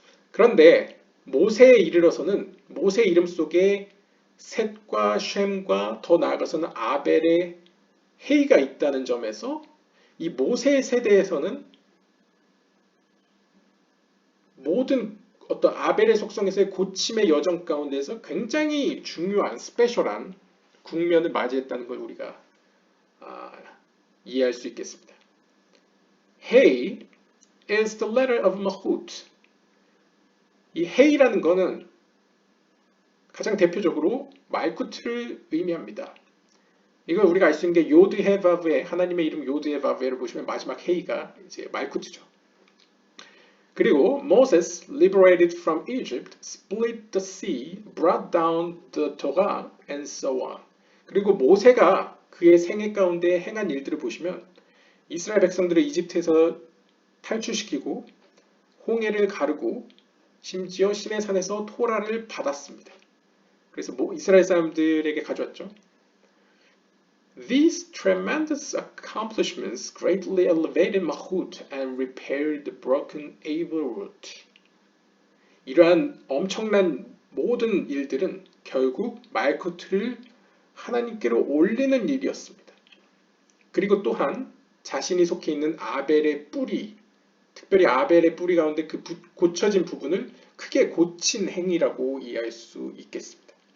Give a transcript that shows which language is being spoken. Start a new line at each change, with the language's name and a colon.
Korean: 그런데 모세에 이르러서는 모세 이름 속에 셋과 쉔과 더 나아가서는 아벨의 헤이가 있다는 점에서 이 모세 세대에서는 모든 어떤 아벨의 속성에서의 고침의 여정 가운데서 굉장히 중요한 스페셜한 국면을 맞이했다는 걸 우리가 이해할 수 있겠습니다.
English: Hey is the letter of Malchut.
Korean: 이 Hey라는 거는 가장 대표적으로 말쿠트를 의미합니다. 이걸 우리가 알 수 있는 게 요드헤바브에 하나님의 이름 요드헤바브에를 보시면 마지막 Hey가 이제 말쿠트죠. 그리고
English: Moses liberated from Egypt, split the sea, brought down the Torah, and so on.
Korean: 그리고 모세가 그의 생애 가운데 행한 일들을 보시면 이스라엘 백성들을 이집트에서 탈출시키고 홍해를 가르고 심지어 시내산에서 토라를 받았습니다. 그래서 이스라엘 사람들에게 가져왔죠.
English: These tremendous accomplishments greatly elevated Malchut and repaired the broken evil root.
Korean: 이러한 엄청난 모든 일들은 결국 말쿠트를 하나님께로 올리는 일이었습니다. 그리고 또한 자신이 속해 있는 아벨의 뿌리, 특별히 아벨의 뿌리 가운데 그 고쳐진 부분을 크게 고친 행위라고 이해할 수 있겠습니다.